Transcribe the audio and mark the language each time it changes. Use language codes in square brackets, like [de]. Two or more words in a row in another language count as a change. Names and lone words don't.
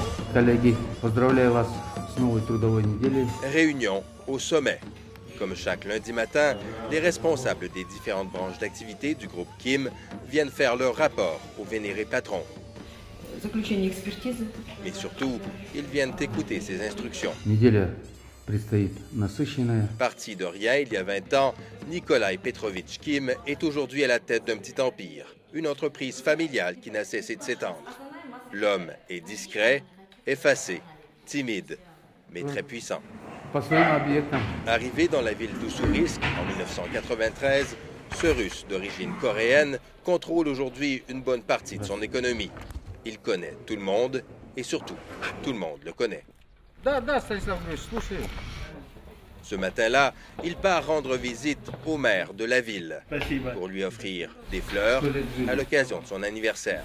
[ru] Коллеги, поздравляю вас с новой трудовой неделей. [fr] Réunion au sommet. Comme chaque lundi matin, les responsables des différentes branches d'activité du groupe Kim viennent faire leur rapport au vénéré patron. Mais surtout, ils viennent écouter ses instructions. [ru] Неделя предстоит насыщенная. [fr] Parti de rien il y a 20 ans, Nikolai Petrovitch Kim est aujourd'hui à la tête d'un petit empire, une entreprise familiale qui n'a cessé de s'étendre. L'homme est discret, effacé, timide, mais très puissant. [ru] По своим объектам. [fr] Arrivé dans la ville d'Ussurisk en 1993, ce Russe d'origine coréenne contrôle aujourd'hui une bonne partie de son économie. Il connaît tout le monde et surtout, tout le monde le connaît. Ce matin-là, il part rendre visite au maire de la ville pour lui offrir des fleurs à l'occasion de son anniversaire.